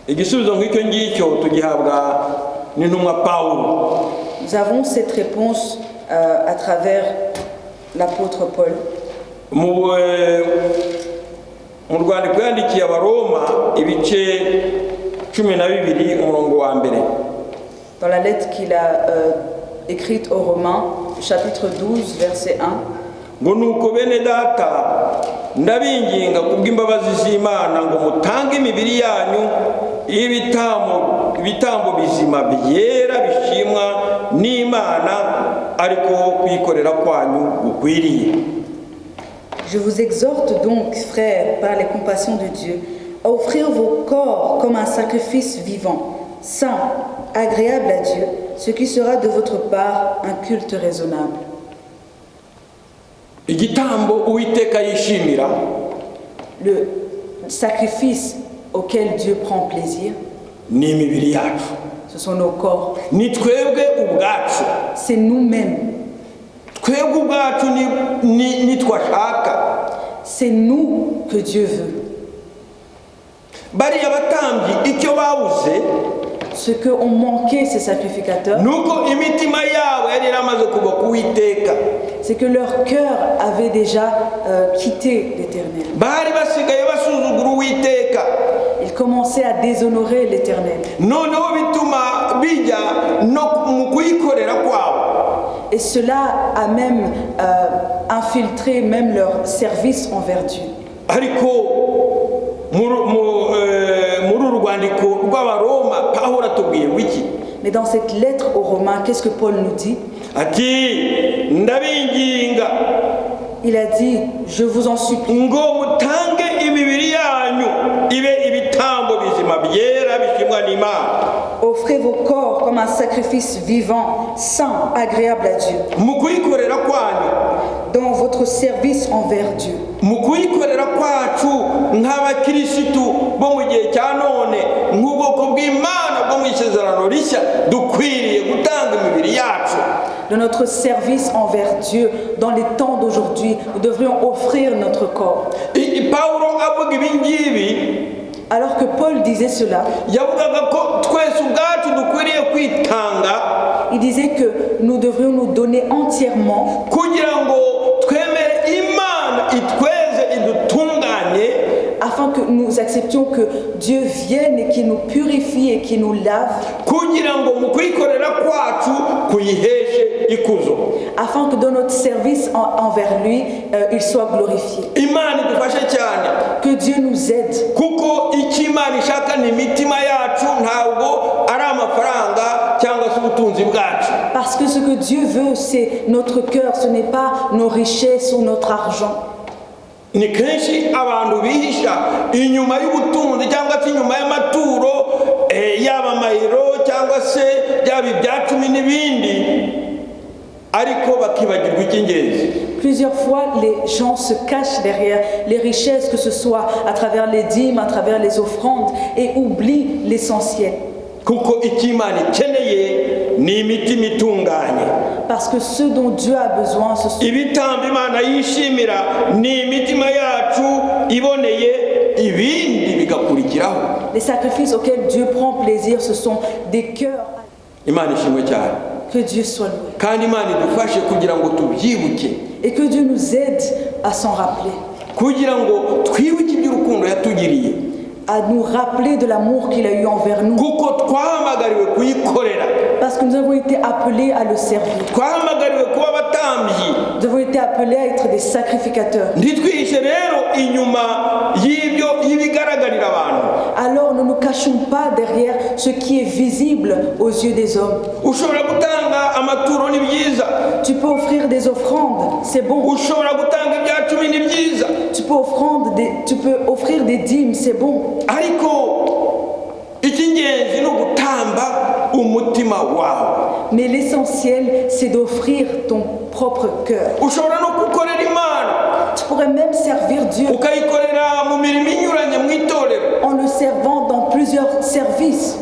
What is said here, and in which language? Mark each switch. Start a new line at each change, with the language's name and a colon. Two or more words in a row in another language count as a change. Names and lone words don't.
Kinyarwanda: igisubizo nk'icyo ngicyo tugihabwa n'intumwa Pawulo.
French: Nous avons cette réponse à travers l'apôtre Paul.
Kinyarwanda: Mu rwandiko yandikiye Abaroma ibice 12 umurongo wa mbere.
French: Dans la lettre qu'il a écrite aux Romains, chapitre 12, verset 1.
Kinyarwanda: Ngo nuko bene data ndabinginga kubw'imbabazi z'Imana ngo mutange imibiri yanyu ibitambo bizima byera bishimwa n'Imana ariko kwikorera kwanyu gukwiriye.
French: Je vous exhorte donc, frères, par les compassions de Dieu, à offrir vos corps comme un sacrifice vivant, saint, agréable à Dieu, ce qui sera de votre part un culte raisonnable.
Kinyarwanda: Igitambo Uwiteka yishimira,
French: le sacrifice auquel Dieu prend plaisir,
Kinyarwanda: ni imibiri yacu,
French: ce sont nos corps,
Kinyarwanda: ni twebwe ubwacu,
French: c'est nous-mêmes,
Kinyarwanda: twebwe ubwacu ni twashaka,
French: c'est nous que Dieu veut.
Kinyarwanda: Bariya batambyi icyo bawuze,
French: ce que ont manqué ces sacrificateurs,
Kinyarwanda: nuko imitima yabo yari yaramaze kuva ku Uwiteka,
French: c'est que leur cœur avait déjà quitté l'Éternel.
Kinyarwanda: Bari basigaye basuzugura Uwiteka,
French: ils commençaient à déshonorer l'Éternel.
Kinyarwanda: Noneho bituma bijya no mu kuyikorera kwabo.
French: Et cela a même infiltré même leur service envers Dieu.
Kinyarwanda: Ariko muri rwandiko rw'Abaroma Pawulo atubwiye wiki.
French: Mais dans cette lettre aux Romains, qu'est-ce que Paul nous dit?
Kinyarwanda: Ati ndabinginga,
French: il a dit, je vous en supplie,
Kinyarwanda: ngo mutange imibiri yanyu ibe ibitambo bizima byera bishimwa n'Imana.
French: Offrez vos corps comme un sacrifice vivant, saint, agréable à Dieu.
Kinyarwanda: Mu kuyikorera kwanyu,
French: dans votre service envers Dieu.
Kinyarwanda: Mu kuyikorera kwacu nk'abakirisitu bo mu gihe cya none nk'ubwoko bw'Imana bwo mu isezerano rishya dukwiriye gutanga imibiri yacu.
French: De notre service envers Dieu dans les temps d'aujourd'hui, nous devrions offrir notre corps.
Kinyarwanda: Pawulo avuga ibi ngibi,
French: alors que Paul disait cela,
Kinyarwanda: yavugaga ko twese ubwacu dukwiriye kwitanga,
French: il disait que nous devrions nous donner entièrement
Kinyarwanda: kugira ngo twemere Imana itweze idutunganye,
French: afin que nous acceptions que Dieu vienne et qu'il nous purifie et qu'il nous lave,
Kinyarwanda: kugira ngo mu kwikorera kwacu kuyiheshe ikuzo,
French: afin que dans notre service envers lui, il soit glorifié.
Kinyarwanda: Imana idufashe cyane,
French: que Dieu nous aide,
Kinyarwanda: kuko icyo Imana ishaka ni imitima yacu, ntabwo ari amafaranga cyangwa se ubutunzi bwacu.
French: Parce que ce que Dieu veut, c'est notre cœur, ce n'est pas nos richesses ou notre argent.
Kinyarwanda: Ni kenshi abantu bihisha inyuma y'ubutunzi cyangwa se inyuma y'amaturo, yaba amayero cyangwa se byaba ibya cumi n'ibindi, ariko bakibagirwa icy'ingenzi.
French: Plusieurs fois, les gens se cachent derrière les richesses, que ce soit à travers les dîmes, à travers les offrandes, et oublient l'essentiel.
Kinyarwanda: Kuko icyo Imana ikeneye ni imitima itunganye.
French: Parce que ce dont Dieu a besoin, ce sont
Kinyarwanda: ibitambo Imana yishimira ni imitima yacu iboneye, ibindi bigakurikiraho.
French: Les sacrifices auxquels Dieu prend plaisir, ce sont des cœurs.
Kinyarwanda: Imana ishimwe cyane.
French: Que Dieu soit loué.
Kinyarwanda: Kandi Imana idufashe kugira ngo tubyibuke.
French: Et que Dieu nous aide à s'en rappeler.
Kinyarwanda: Kugira ngo twibuke iby'urukundo yatugiriye.
French: À nous rappeler de l'amour qu'il a eu envers nous.
Kinyarwanda: Kuko twahamagariwe kuyikorera.
French: Parce que nous avons été appelés à le servir.
Kinyarwanda: Twahamagariwe kuba abatambyi.
French: Nous avons été appelés à être des sacrificateurs.
Kinyarwanda: Ntitwihishe rero inyuma y'ibyo y'ibigaragarira abantu.
French: Alors ne nous cachons pas derrière ce qui est visible aux yeux des hommes.
Kinyarwanda: Ushobora gutanga amaturo ni byiza.
French: Tu peux offrir des offrandes, c'est bon.
Kinyarwanda: Ushobora gutanga ibya cumi ni byiza.
French: Tu peux offrir des dîmes, c'est bon.
Kinyarwanda: Ariko icy'ingenzi ni ugutamba umutima wawe.
French: Mais l'essentiel, c'est d'offrir ton propre cœur.
Kinyarwanda: Ushobora no gukorera Imana.
French: Tu pourrais même servir Dieu.
Kinyarwanda: Ukayikorera mu mirimo inyuranye mu itorero.
French: En le servant dans plusieurs services.